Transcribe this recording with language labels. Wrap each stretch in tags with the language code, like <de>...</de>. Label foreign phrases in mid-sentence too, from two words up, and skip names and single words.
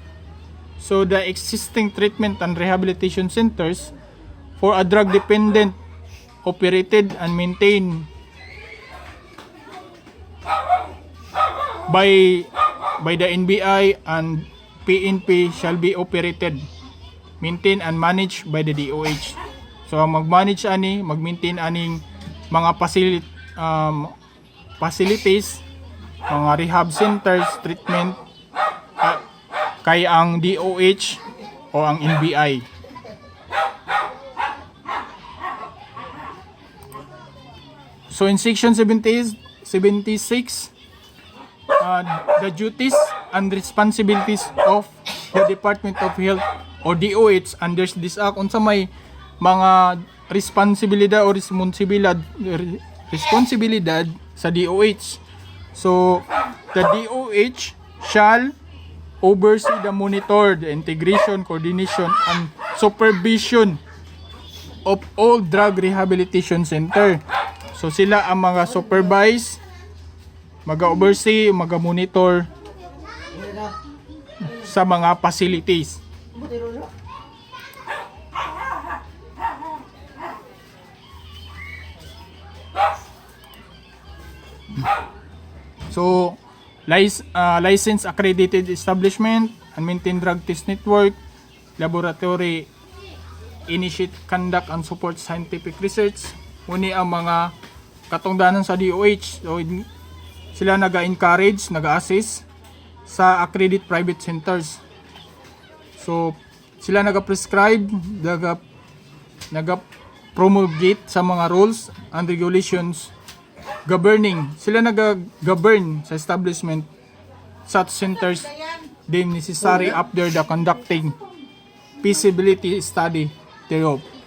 <en>So the existing treatment and rehabilitation centers for a drug dependent operated and maintained by the NBI and PNP shall be operated, maintained and managed by the DOH.</en> <ceb>So mag-manage ani, mag-maintain aning mga facilities, mga</ceb> <en>rehab centers,</en> <ceb>treatment kay ang DOH o ang NBI.</ceb> <en>So in section 76, the duties and responsibilities of the Department of Health or DOH under this act,</en> <ceb>unsa may mga responsibilidad o responsibilidad sa DOH.</ceb> <en>So the DOH shall oversee the monitor, the integration, coordination and supervision of all drug rehabilitation center.</en> <ceb>So sila ang mga supervise, mag-oversee, mag-monitor sa mga facilities.</ceb> <en>So license accredited establishment and maintain drug test network, laboratory initiate, conduct and support scientific research.</en> <ceb>Uni ang mga katungdanan sa DOH. So sila naga-encourage, naga-assist sa</ceb> <en>accredited private centers.</en> <ceb>So Sila naga-prescribe, naga-promulgate sa mga</ceb> <en>rules and regulations governing.</en> <ceb>Sila naga-govern sa</ceb> <en>establishment such centers deemed necessary after the conducting feasibility study thereof.</en>